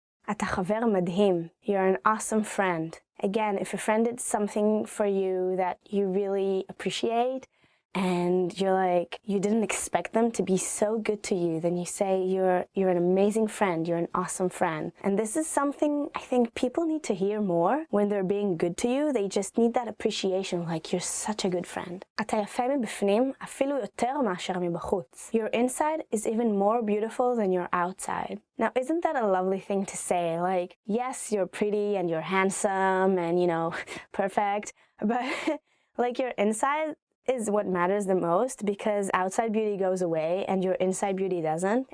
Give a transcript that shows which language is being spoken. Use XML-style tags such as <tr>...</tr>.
<he>אתה חבר מדהים.</he> <en>You're an awesome friend. Again, if a friend did something for you that you really appreciate, and you're like, you didn't expect them to be so good to you, then you say you're an amazing friend, you're an awesome friend. And this is something I think people need to hear more when they're being good to you. They just need that appreciation, like you're such a good friend.</en> <he>אתה יפה מבפנים, אפילו יותר מאשר מבחוץ.</he> <en>Your inside is even more beautiful than your outside. Now, isn't that a lovely thing to say? Like, yes, you're pretty and you're handsome and, perfect, but like your inside is what matters the most, because outside beauty goes away and your inside beauty doesn't.</en>